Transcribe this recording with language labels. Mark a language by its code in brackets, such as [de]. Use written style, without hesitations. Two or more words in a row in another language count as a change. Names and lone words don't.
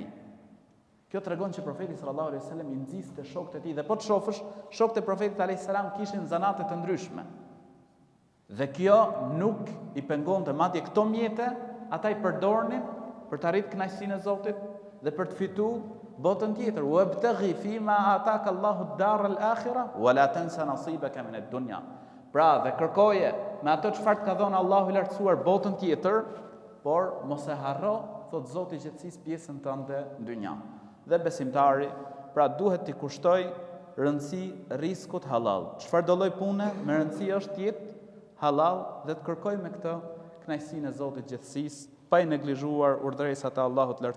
[sq] Kjo tregon që profeti [ar] صلى الله عليه وسلم [sq] i nxiste shokët e tij dhe po të shohësh, shokët e profetit [ar] عليه السلام [sq] kishin zanate të ndryshme. Dhe kjo nuk i pengonte, madje këto mjete ata i përdornin për të arritur kënaqësinë e Zotit dhe për të fituar botën tjetër. [ar] وابتغ فيما آتاك الله الدار الآخرة ولا تنس نصيبك من الدنيا. [sq] Pra, dhe kërkoje me ato çfarë ka dhënë Allahu i lartësuar botën tjetër, por mos e harro, thot Zoti i gjithësisë, pjesën tënde në dynja. Dhe besimtari, pra duhet t'i kushtoj rëndësi riskut halal. Çfarë do lloj pune, me rëndësi është të jetë halal dhe të kërkoj me këtë kënaqësinë e Zotit gjithësisë, pa i neglizhuar urdhëresat e Allahut lartësuar.